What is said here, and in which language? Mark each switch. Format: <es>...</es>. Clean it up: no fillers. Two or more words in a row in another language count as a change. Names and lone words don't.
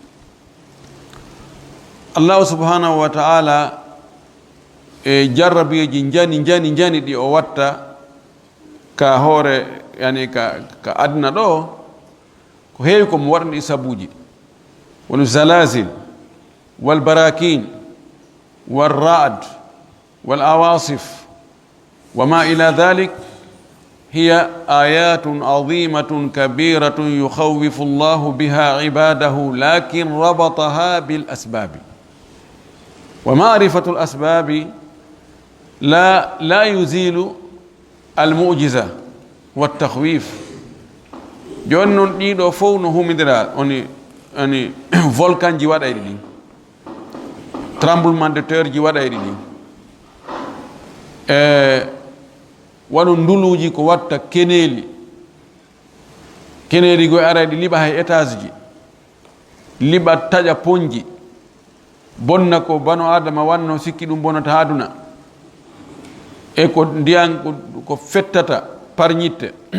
<ar>الله سبحانه وتعالى</ar> <ff>e jarrabiji jani ɗi o watta ka hoore yani ka aduna ɗo ko heewi komo waɗan ɗi sabuji wono</ff> <ar>زلازل والبراكين والرعد والعواصف وما إلى ذلك هي آيات عظيمة كبيرة يخوف الله بها عباده لكن ربطها بالأسباب ومعرفة الأسباب لا يزيل المعجزة والتخويف</ar> <ff>joni noon ɗiɗo fof no humidira oni volcan ji waɗayɗi ɗin</ff> <fr>tremblement de terre</fr> <ff>ji waɗayɗi ɗin waɗu nduluji ko watta keneeli goye arayɗi liɓa hay étage ji liɓa taƴa ponji bonna ko bano adama wanno sikki ɗum bonata ha aduna e ko ndiyan ko fettata par ñitte</ff>